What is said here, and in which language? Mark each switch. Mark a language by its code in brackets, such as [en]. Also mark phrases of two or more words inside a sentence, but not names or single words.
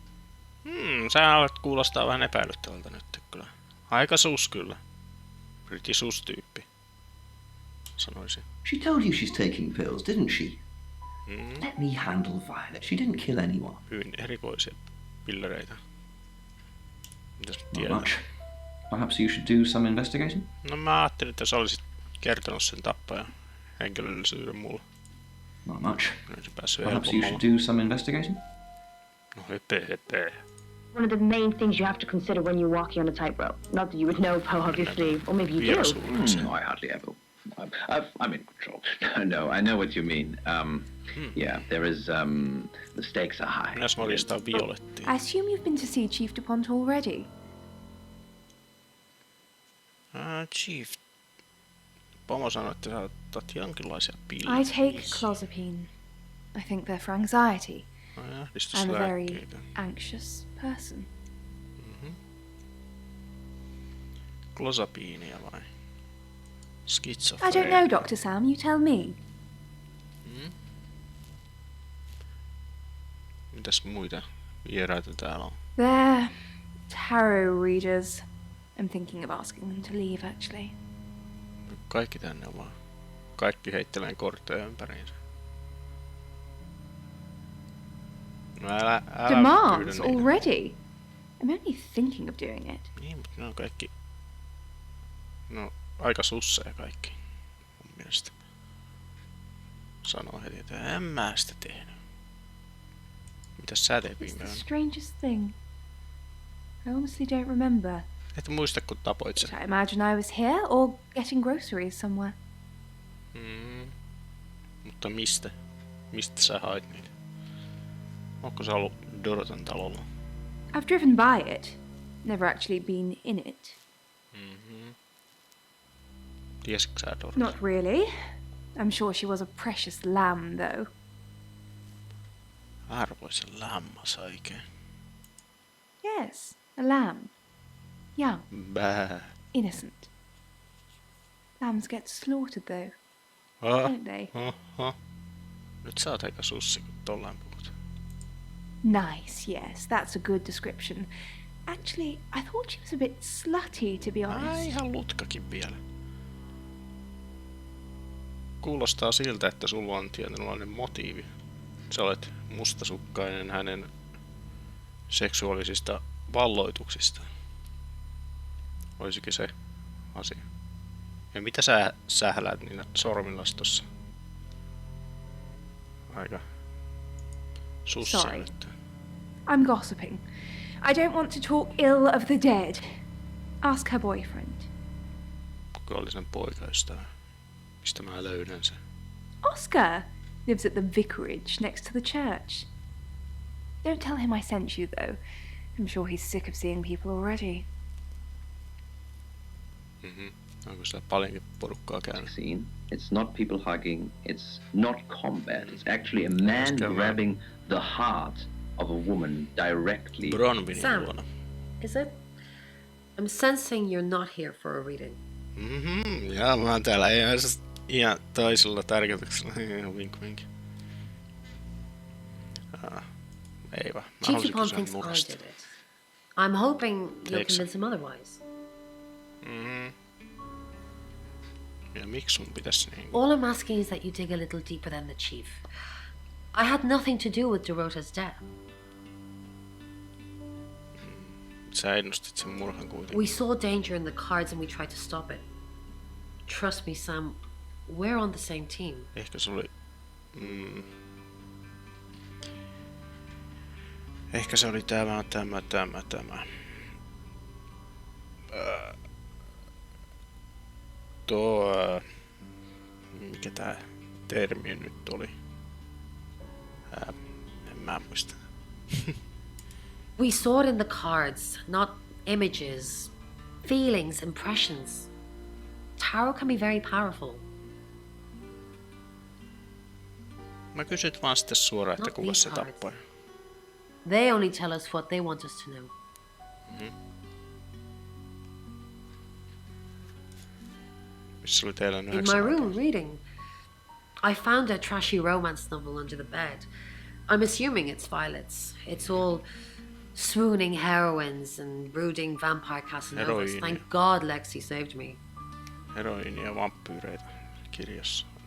[fi] Sä alat kuulostaa vähän epäilyttävältä nyt kyllä. Aika sus kyllä. [en] Pretty sus [fi] tyyppi. Sanoisin. [en] She told you she's taking pills, didn't she? Let me handle Violet. She didn't kill anyone. [fi] Hyvin erikoisia pillereitä. Mitäs tiedät? [en] Not much. Perhaps you should do some investigation? [fi] No mä ajattelin, että sä olisit kertonut sen tappajan henkilöllisyyden mulle. [en] Not much. Perhaps you should do some investigation? [fi] No hepe. [en] One of the main things you have to consider when you're walking on a tightrope. Not that you would know, Poe, obviously, or maybe you do. No, I hardly ever. I'm in control. No, I know what you mean. Yeah, there is. The stakes are high. [fi] Minäs morjistaa Violettia. [en] I assume you've been to see Chief DuPont already. Chief. [fi] Pomo sanoi, että sä otat jonkinlaisia pillejä. [en] I take clozapine. I think they're for anxiety. I'm a very anxious person. [fi] Clozapiinia vai? [en] I don't know, Dr. Sam. You tell me. [fi] Mitäs muita vieraita täällä on? [en] They're tarot readers. I'm thinking of asking them to leave, actually. [fi] Kaikki tänne vaan. Kaikki heittelee kortteja ympäriinsä. No älä [en] Demands already? I'm only thinking of doing it. [fi] Niin, mutta ne on kaikki... No, aika susseja kaikki. Mun mielestä. Sanoo heti, että en mä sitä tehnyt. Mitäs sä teet viime yönä? [en] It's the strangest thing. I honestly don't remember. [fi] Et muista, kun tapoit sen. [en] I imagine I was here or getting groceries somewhere. [fi] Mutta mistä? Mistä sä hait niitä? Onko sä ollut Dorotan talolla? [en] I've driven by it. Never actually been in it. [fi] Tiesitkö sä Dorota? [en] Not really. I'm sure she was a precious lamb, though. [fi] Arvoisa lammas oikein. [en] Yes, a lamb. Young. Bää. Innocent. Lambs get slaughtered, though. Don't they? [fi] Nyt sä oot aika sussi, kun tollaan puhut. [en] Nice, yes, that's a good description. Actually, I thought she was a bit slutty, to be honest. [fi] Ihan lutkakin vielä. Kuulostaa siltä, että sulla on tietynlainen motiivi. Sä olet mustasukkainen hänen seksuaalisista valloituksista. Olisikin se asia. Ja mitä sä sähläät niillä sormillas tossa? Aika sussia nyt. [en] I'm gossiping. I don't want to talk ill of the dead. Ask her boyfriend. [fi] Kuka oli sen poikaystävä? Mistä mä löydän sen? [en] Oscar lives at the vicarage next to the church. Don't tell him I sent you, though. I'm sure he's sick of seeing people already. [fi] Onko siellä paljonkin porukkaa käynyt? [en] It's not people hugging, it's not combat, it's actually a man grabbing the heart of a woman directly. Sam, is it? I'm sensing you're not here for a reading. [fi] Ja mä oon täällä ihan toisella tarkoituksella. [en] Wink wink. [fi] Ei vaan. Mä [en] Chief DuPont thinks I did it. I'm hoping you'll convince him otherwise. [fi] Ja miksi sun pitäis niin? [en] All I'm asking is that you dig a little deeper than the chief. I had nothing to do with Dorota's death. [fi] Sä ennustit sen murhan kuitenkin. [en] We saw danger in the cards and we tried to stop it. Trust me, Sam, we're on the same team. [fi] Ehkä se oli... Ehkä se oli tämä. Mikä tää termi nyt oli? En mä muista. [en] We saw it in the cards, not images, feelings, impressions. Tarot can be very powerful. [fi] Mä kysyt vaan sitten suoraan, että kuka se tappoi. [en] They only tell us what they want us to know. [fi] Missä oli teillä [en] In my room reading, I found a trashy romance novel under the bed. I'm assuming it's Violet's. It's all swooning heroines and brooding vampire Casanovas. Thank God Lexi saved me. [fi] Heroiini ja vampyyreitä kirjassa.